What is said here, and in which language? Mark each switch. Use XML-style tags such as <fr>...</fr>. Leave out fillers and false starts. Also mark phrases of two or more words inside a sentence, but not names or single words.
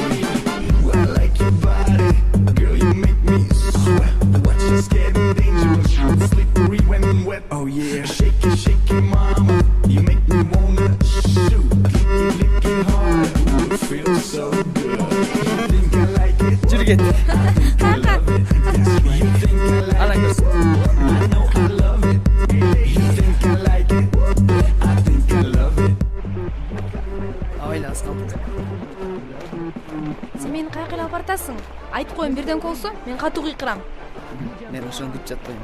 <en>I like your body, girl, you make me sweat. Watch us getting dangerous, slippery when wet. Oh yeah, shake it, mama. You make me wanna shoot, lick it hard. Ooh, it feels so good. You think I like it?</en> <ky>Жүрү кет.</ky> <en>I love it. You think I like it? I know I love it. You think I like it? I think I love it.</en> <ky>Абайлабыз калдык. Сен мени каяка алып бартасың? Айтып коеюн, бирден болсо, мен катуу кыйкырам. Мен ошону күтүп жатпайм.</ky>